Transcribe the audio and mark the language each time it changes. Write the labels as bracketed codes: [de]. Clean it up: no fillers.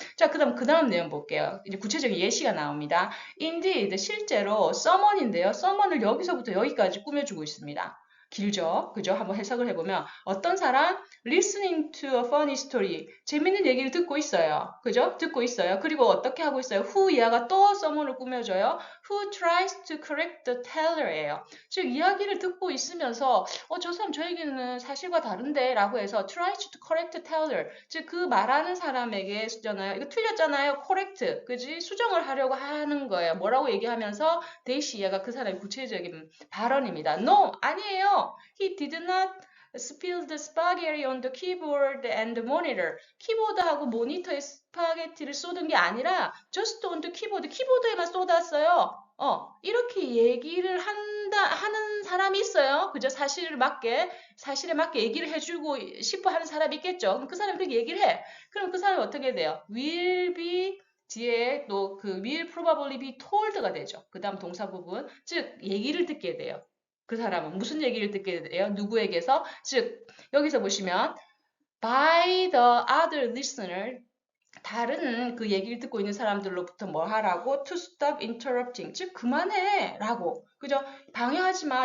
[ko] 자, 그 다음 내용 볼게요. 이제 구체적인 예시가 나옵니다. Indeed, 실제로 someone인데요. someone을 여기서부터 여기까지 꾸며주고 있습니다. 길죠? 그죠? 한번 해석을 해보면 어떤 사람 [en] listening to a funny story [ko] 재밌는 얘기를 듣고 있어요. 그죠? 듣고 있어요. 그리고 어떻게 하고 있어요? who 이하가 또 someone을 꾸며줘요. [en] who tries to correct the teller예요. [ko] 즉 이야기를 듣고 있으면서 저 사람 저 얘기는 사실과 다른데 라고 해서 [en] tries to correct the teller [ko] 즉 그 말하는 사람에게 쓰잖아요. 이거 틀렸잖아요. correct 그지? 수정을 하려고 하는 거예요. 뭐라고 얘기하면서 대시 이하가 그 사람의 구체적인 발언입니다. No 아니에요. [en] He did not spill the spaghetti on the keyboard and the monitor. [ko] 키보드하고 모니터에 스파게티를 쏟은 게 아니라 [en] just on the keyboard, [ko] 키보드에만 쏟았어요. 이렇게 얘기를 하는 사람이 있어요. 그죠? 사실에 맞게 얘기를 해주고 싶어 하는 사람이 있겠죠. 그럼 그 사람이 그렇게 얘기를 해. 그럼 그 사람이 어떻게 돼요? will be 뒤에 또 그 [en] will probably be told [ko] 가 되죠. 그 다음 동사 부분. 즉, 얘기를 듣게 돼요. 그 사람은 무슨 얘기를 듣게 돼요? 누구에게서? 즉, 여기서 보시면 [en] by the other listener [ko] 다른 그 얘기를 듣고 있는 사람들로부터 뭐 하라고? [en] To stop interrupting. [ko] 즉, 그만해. 라고. 그죠? 방해하지 마.